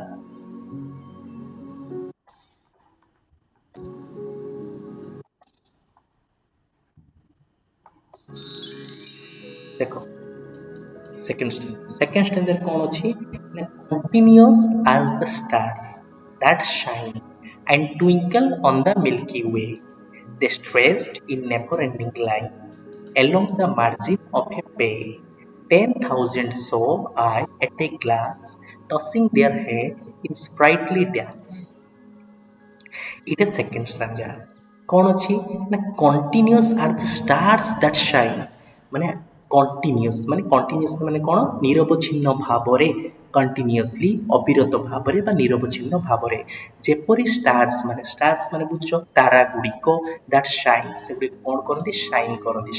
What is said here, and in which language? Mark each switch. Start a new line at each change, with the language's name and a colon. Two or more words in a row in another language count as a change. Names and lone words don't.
Odia: ଦେଖ ସେକେଣ୍ଡ ଷ୍ଟାଞ୍ଜାରେ କ'ଣ ଅଛି ନା,
English: continuous as the stars that shine and twinkle on the Milky Way. They stretched in never-ending line along the margin of a bay. 10,000 saw I at a glance, tossing their heads in sprightly dance.
Odia: ଏଇଟା
English: second stanza.
Odia: କ'ଣ ଅଛି ନା,
English: continuous are the stars that shine,
Odia: ମାନେ କଣ୍ଟିନ୍ୟୁଅସ୍ ମାନେ କ'ଣ, ନିରବଚ୍ଛିନ୍ନ ଭାବରେ, କଣ୍ଟିନ୍ୟୁଅସଲି ଅବିରତ ଭାବରେ ବା ନିରବଚ୍ଛିନ୍ନ ଭାବରେ, ଯେପରି ଷ୍ଟାର୍ସ ମାନେ ବୁଝୁଛ ତାରା ଗୁଡ଼ିକ,
English: that shine
Odia: ସେଗୁଡ଼ିକ କ'ଣ କରନ୍ତି, ସାଇନ୍ କରନ୍ତି।